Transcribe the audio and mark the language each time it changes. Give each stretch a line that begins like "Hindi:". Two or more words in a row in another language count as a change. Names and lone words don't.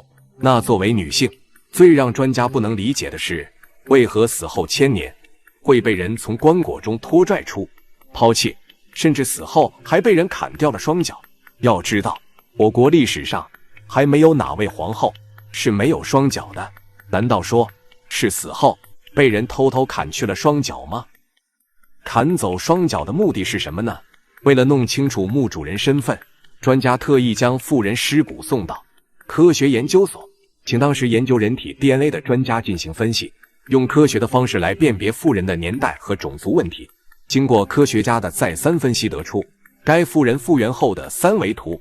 Chinese: 那作為女性，最讓專家不能理解的是，為何死後1000年會被人從棺椁中拖拽出拋棄，甚至死後還被人砍掉了雙腳。要知道，我國歷史上還沒有哪位皇後是沒有雙腳的，難道說是死後被人偷偷砍去了雙腳嗎？砍走雙腳的目的是什麼呢？為了弄清楚墓主人身份，專家特意將婦人屍骨送到科學研究所，請當時研究人體 DNA 的專家进行分析，用科学的方式來辨別婦人的年代和種族問題。經過科學家的再三分析，得出該婦人復原後的3維圖。